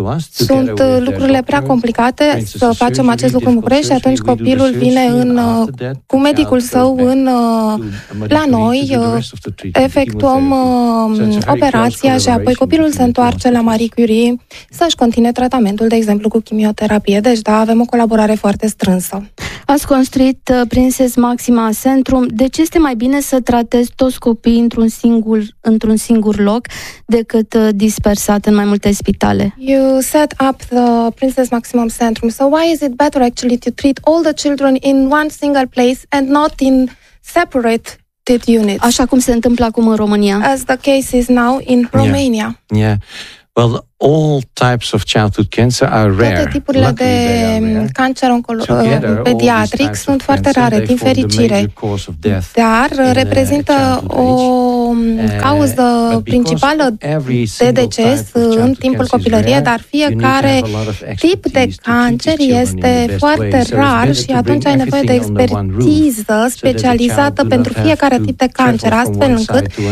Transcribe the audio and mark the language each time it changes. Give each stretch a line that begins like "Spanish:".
Romanian: sunt lucrurile prea complicate să facem acest lucru în București și atunci copilul vine cu medicul său la noi, efectuăm operația și apoi copilul se întoarce la Marie Curie să-și continue tratamentul, de exemplu, cu chimioterapie. Deci, da, avem o colaborare foarte strânsă. Ați construit Princess Maxima Centrum. De ce este mai bine să tratezi toți copiii într-un singur loc decât dispersat în mai multe spitale?
English: You set up the Princess Maximum Centrum. So why is it better actually to treat all the children in one single place and not in separated units?
Romanian: Așa cum se întâmplă acum în România.
English: As the case is now in Romania. Yeah. Well, all types of childhood cancer are rare.
Romanian: Toate tipurile de cancer pediatric sunt foarte rare, din fericire. Dar reprezintă o cauză principală de deces în timpul copilăriei, dar fiecare tip de cancer este foarte rar și atunci ai nevoie de expertiză specializată pentru fiecare tip de cancer, astfel încât